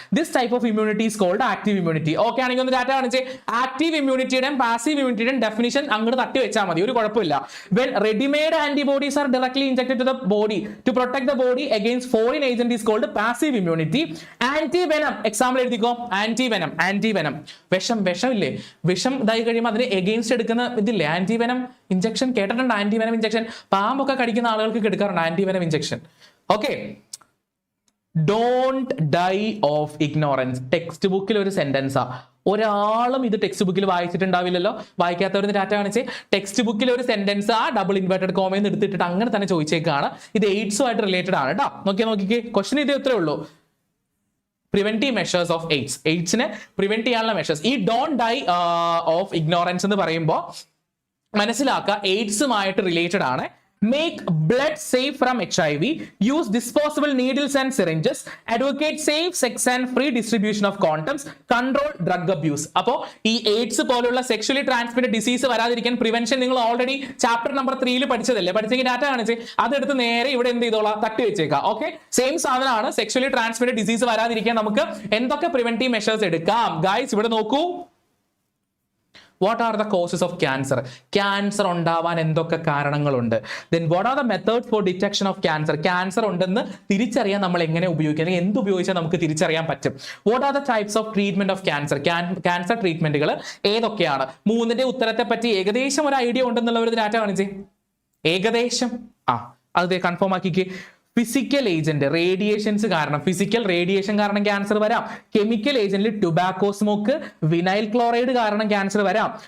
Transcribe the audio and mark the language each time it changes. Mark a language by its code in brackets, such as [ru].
[en] This type of immunity is called active immunity. [ml] Okay ആണെങ്കിൽ ഒന്ന് data കാണിച്ചേ. Active ഇമ്മ്യൂണിറ്റിയുടെയും passive ഇമ്മ്യൂണിറ്റിയുടെയും definition അങ്ങോട്ട് തട്ടി വെച്ചാൽ മതി, ഒരു കുഴപ്പമില്ല. [en] When ready-made antibodies are directly injected to the body to protect the body against foreign agent is called passive immunity. [ml] Antivenom, example എഴുതിക്കോ. ആന്റിവെനം വിഷം ഇല്ലേ, വിഷം ഇതായി കഴിയുമ്പോൾ അതിന് എഗെയിൻസ്റ്റ് എടുക്കുന്ന ഇതില്ലേ ആന്റിവെനം ഇഞ്ചക്ഷൻ. കേട്ടിട്ടുണ്ട് ആന്റിവെനം ഇഞ്ചക്ഷൻ? പാമ്പൊക്കെ കടിക്കുന്ന ആളുകൾക്ക് എടുക്കാറുണ്ട് antivenom injection. [en] Okay, don't die of ignorance. [ml] Text ബുക്കിൽ ഒരു സെന്റൻസാ. ഒരാളും ഇത് ടെക്സ്റ്റ് ബുക്കിൽ വായിച്ചിട്ടുണ്ടാവില്ലല്ലോ. വായിക്കാത്തവർ ഡാറ്റ കാണിച്ച്. ടെക്സ്റ്റ് ബുക്കിൽ ഒരു സെന്റൻസ് ആ ഡബിൾ ഇൻവേർട്ടഡ് കോമയിൽ എടുത്തിട്ട് അങ്ങനെ തന്നെ ചോദിച്ചേക്കാണ്. ഇത് എയ്ഡ്സുമായിട്ട് റിലേറ്റഡ് ആണ് കേട്ടോ. നോക്കിക്കേ ക്വസ്റ്റ്യൻ ഇത് എത്രയേ ഉള്ളൂ. [en] Preventive measures of AIDS. [ml] എയ്ഡ്സിനെ prevent ചെയ്യാനുള്ള മെഷേഴ്സ്. ഈ [en] don't die of ignorance [ml] എന്ന് പറയുമ്പോൾ മനസ്സിലാക്കുക എയ്ഡ്സുമായിട്ട് റിലേറ്റഡ് ആണ്. [en] Make blood safe from HIV. Use disposable needles and syringes. Advocate safe sex and free distribution of condoms. Control drug abuse. [ml] അപ്പോൾ ഈ AIDS പോലുള്ള sexually transmitted disease വരാതിരിക്കാൻ prevention നിങ്ങൾ already chapter number 3 പഠിച്ചതല്ലേ. പഠിച്ചെങ്കിൽ data കാണിച്ച് അതെടുത്ത് നേരെ ഇവിടെ എന്ത് ചെയ്തോളാം, തട്ടി വെച്ചേക്കാം. ഓക്കെ, സെയിം സാധനമാണ്. സെക്ഷലി ട്രാൻസ്മിറ്റഡ് ഡിസീസ് വരാതിരിക്കാൻ നമുക്ക് എന്തൊക്കെ പ്രിവെന്റീവ് മെഷേഴ്സ് എടുക്കാം? ഗൈസ് ഇവിടെ നോക്കൂ. [en] What are the causes of cancer? [ml] Cancer ഉണ്ടാവാൻ എന്തൊക്കെ കാരണങ്ങളുണ്ട്? [en] Then what are the methods for detection of cancer? [ml] Cancer ഉണ്ടെന്ന് തിരിച്ചറിയാൻ നമ്മൾ എങ്ങനെ ഉപയോഗിക്കാം, എന്ത് ഉപയോഗിച്ചാൽ നമുക്ക് തിരിച്ചറിയാൻ പറ്റും? [en] What are the types of treatment of cancer? [ml] Cancer ട്രീറ്റ്മെന്റുകൾ ഏതൊക്കെയാണ്? 3ന്റെ ഉത്തരത്തെ പറ്റി ഏകദേശം ഒരു ഐഡിയ ഉണ്ടെന്നുള്ള ഒരു ഡാറ്റ കാണിച്ചേ. ഏകദേശം അത് കൺഫേം ആക്കിക്ക്. ഫിസിക്കൽ ഏജന്റ് റേഡിയേഷൻസ് കാരണം, ഫിസിക്കൽ റേഡിയേഷൻ കാരണം ക്യാൻസർ വരാം. Chemical ഏജന്റിൽ tobacco smoke, vinyl chloride കാരണം ക്യാൻസർ വരാം.